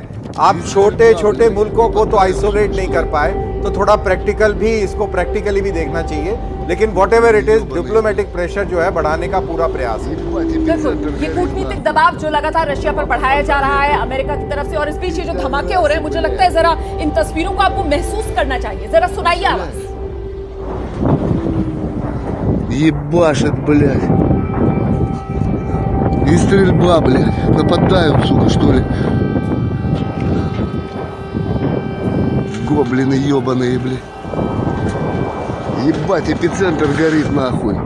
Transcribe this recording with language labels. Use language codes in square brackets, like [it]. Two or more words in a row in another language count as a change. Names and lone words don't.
[hi] आप छोटे छोटे मुल्कों को तो आइसोलेट नहीं कर पाए, तो थोड़ा इसको प्रैक्टिकली भी देखना चाहिए। लेकिन [en] whatever it is, diplomatic pressure [hi] जो है बढ़ाने का पूरा प्रयास है। ये कूटनीतिक दबाव जो लगातार रशिया पर बढ़ाया जा रहा है अमेरिका की तरफ से। और इस बीच ये जो धमाके हो रहे हैं, मुझे लगता है जरा इन तस्वीरों को आपको महसूस करना चाहिए। जरा सुनाइए आवाज। [ru] Ебашит, блядь. И стрельба, блядь. Нападают, сука, что ли. Гоблины ебаные, блядь. Ебать, эпицентр горит, нахуй.